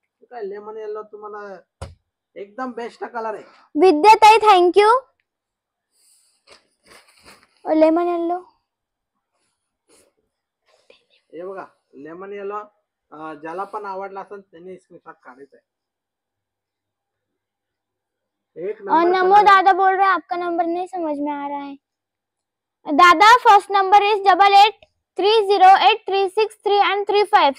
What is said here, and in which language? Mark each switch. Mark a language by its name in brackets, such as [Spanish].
[Marathi] काय lemon yellow तुम्हाला एकदम बेस्ट कलर आहे. विद्या ताई थँक्यू. लेमन येल्लो हे बघा लेमन येलो, ज्याला पण आवडला असेल त्यांनी स्क्रीनशॉट काढायचा है. एक नंबर [Hindi] नमो दादा बोल रहे हैं, आपका नंबर नहीं समझ में आ रहा है. [English] दादा first number is 88308363 and 35.